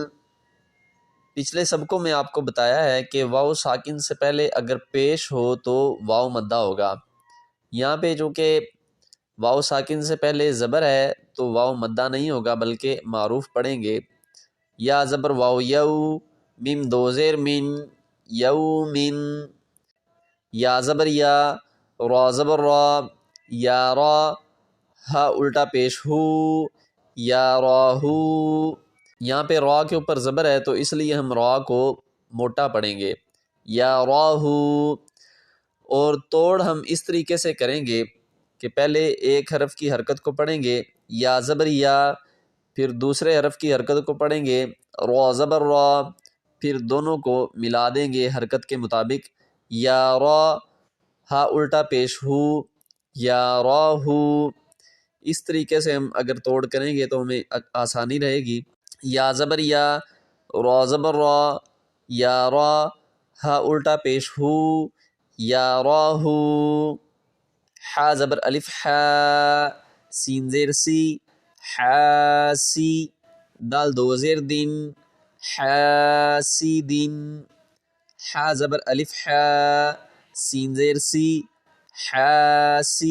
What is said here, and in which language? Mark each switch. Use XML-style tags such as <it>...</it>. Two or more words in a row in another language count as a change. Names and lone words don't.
<ur>پچھلے سبقوں میں آپ کو بتایا ہے کہ واو ساکن سے پہلے اگر پیش ہو تو واو مدہ ہوگا۔ یہاں پہ چونکہ واو ساکن سے پہلے زبر ہے تو واو مدہ نہیں ہوگا بلکہ معروف پڑھیں گے۔ یا زبر واو یو، میم دو زیر من، یومن۔ یا زبر یا، را زبر را، یا را، ہا الٹا پیش ہو، یا راہو۔ یہاں پہ را کے اوپر زبر ہے تو اس لیے ہم را کو موٹا پڑھیں گے، یا راہو۔ اور توڑ ہم اس طریقے سے کریں گے کہ پہلے ایک حرف کی حرکت کو پڑھیں گے، یا زبر یا، پھر دوسرے حرف کی حرکت کو پڑھیں گے، را زبر را، پھر دونوں کو ملا دیں گے حرکت کے مطابق، یا را، ہا الٹا پیش ہو، یا راہو۔ اس طریقے سے ہم اگر توڑ کریں گے تو ہمیں آسانی رہے گی۔ یا زبر یا، را زبر را، یا را، ہا الٹا پیش ہو، یا راہو۔ حا زبر الف حا، سین زیر سی، حاسی۔ دال دو زیر دن، حاسدن۔ حا زبر الف حا، سین زیر سی، حاسی۔</ur>